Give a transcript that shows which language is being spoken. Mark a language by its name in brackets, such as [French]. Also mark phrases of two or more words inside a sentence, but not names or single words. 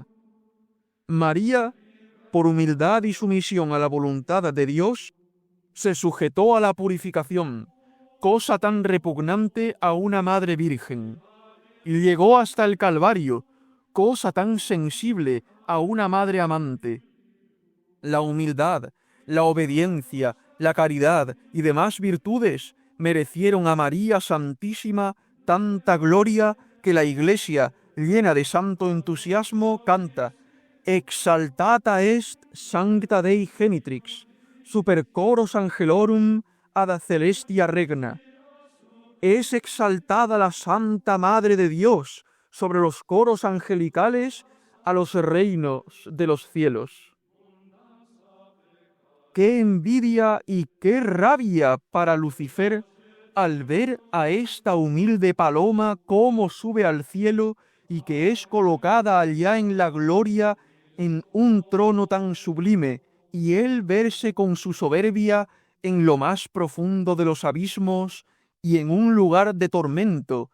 [Spanish] María, por humildad y sumisión a la voluntad de Dios, se sujetó a la purificación, cosa tan repugnante a una madre virgen, y llegó hasta el Calvario, cosa tan sensible a una madre amante. La humildad, la obediencia, la caridad y demás virtudes merecieron a María Santísima tanta gloria que la Iglesia, llena de santo entusiasmo, canta: [Latin] «Exaltata est sancta Dei genitrix, super coros angelorum ad celestia regna». [Spanish] Es exaltada la Santa Madre de Dios sobre los coros angelicales a los reinos de los cielos. ¡Qué envidia y qué rabia para Lucifer al ver a esta humilde paloma cómo sube al cielo y que es colocada allá en la gloria en un trono tan sublime, y él verse con su soberbia en lo más profundo de los abismos y en un lugar de tormento!